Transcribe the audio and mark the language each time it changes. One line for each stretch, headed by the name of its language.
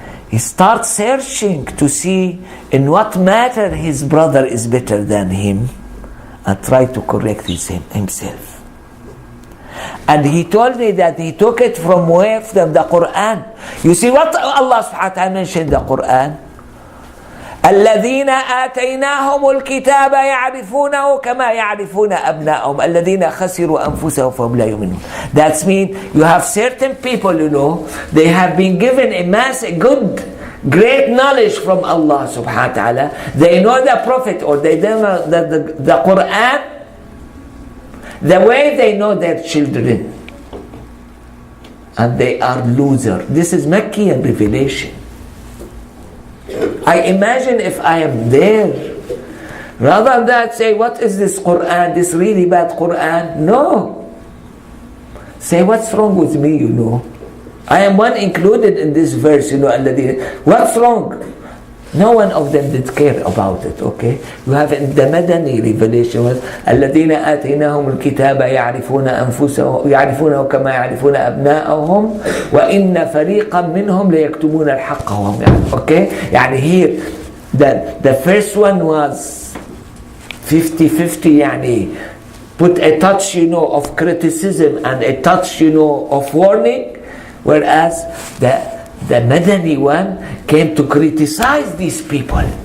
English: He starts searching to see in what matter his brother is better than him and try to correct himself. And he told me that he took it from where? From the Quran. You see what Allah subhanahu wa ta'ala mentioned in the Quran?
Arabic: الذين آتيناهم الكتاب يعرفونه كما يعرفون أبناءهم الذين خسروا أنفسهم فهم لا يؤمنون.
English: That means you have certain people, they have been given a good, great knowledge from Allah subhanahu wa ta'ala. They know the Prophet or they know the Quran the way they know their children. And they are losers. This is Meccan revelation. I imagine if I am there, rather than say, what is this Quran, this really bad Quran? No. Say, what's wrong with me, I am one included in this verse, what's wrong? No one of them did care about it, okay? You have in the Madani revelation was
Arabic: الذين آتيناهم الكتاب يعرفون أنفسهم يعرفونه كما يعرفون أبناءهم وإن فريقا منهم ليكتمون الحق وهم يعلمون.
English: Okay?
Arabic: يعني
English: here the first one was 50-50, يعني put a touch, of criticism and a touch, of warning, whereas the Madani one came to criticize these people.